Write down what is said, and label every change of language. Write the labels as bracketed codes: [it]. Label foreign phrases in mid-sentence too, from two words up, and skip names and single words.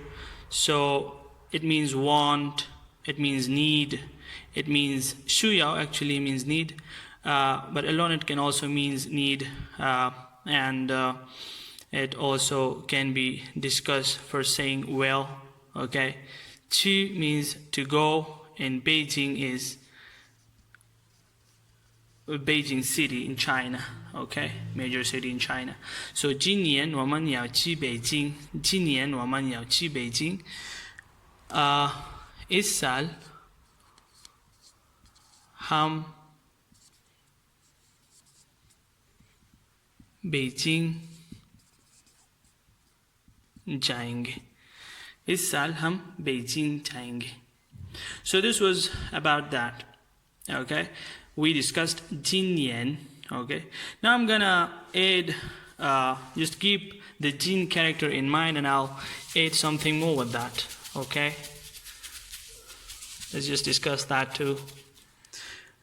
[en] So it means want, it means need, it means 需要 actually means need, but alone it can also means need, and it also can be discussed for saying well. Okay, 去 means to go, and Beijing is Beijing city in China. Okay, major city in China. [zh] So 今年我们要去北京. 今年我们要去北京. [hi] इस साल हम बेजिंग जाएंगे. इस साल हम बेजिंग जाएंगे. [en] So this was about that. Okay, we discussed Jinyan. Okay, now I'm gonna add, just keep the Jin character in mind, and I'll add something more with that. Okay, let's just discuss that too.